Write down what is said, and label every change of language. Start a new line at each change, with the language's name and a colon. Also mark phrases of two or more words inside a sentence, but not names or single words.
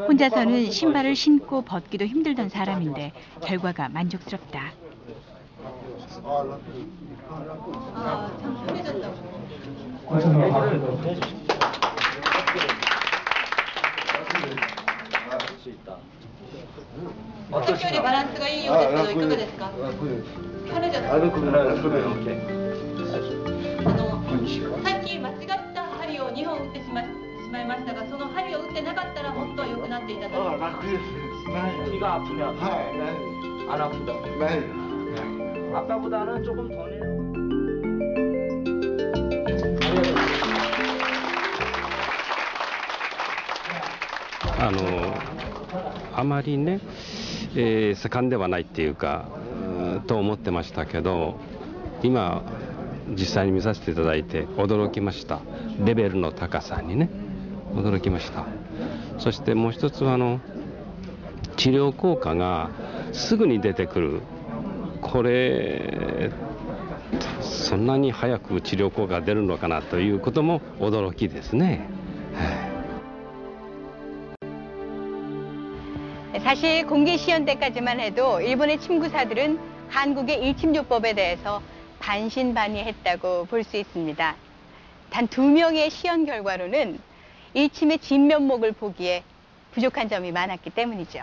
Korean: 혼자서는 신발을 신고 벗기도 힘들던 사람인데 결과가 만족스럽다. 참 편해졌다고. 어떻게 바란스가 이
Japanese: ようですけどいかがですか?
Korean: 편해졌다. 이렇게.
Japanese: さっき間違った針を2本打ってしまいましたが、その針を打ってなかったら本当は良くなっていたと。
Korean: 귀가 아프면 안 아프다. 아까보다는 조금 더 내요.
Japanese: あまりね、盛んではないっていうか、と思ってましたけど、今実際に見させていただいて驚きました。レベルの高さにね、驚きました。そしてもう一つは治療効果がすぐに出てくる。これそんなに早く治療効果が出るのかなということも驚きですね。
Korean: 사실 공개 시연 때까지만 해도 일본의 침구사들은 한국의 일침요법에 대해서 반신반의했다고 볼 수 있습니다. 단 2명의 시연 결과로는 일침의 진면목을 보기에 부족한 점이 많았기 때문이죠.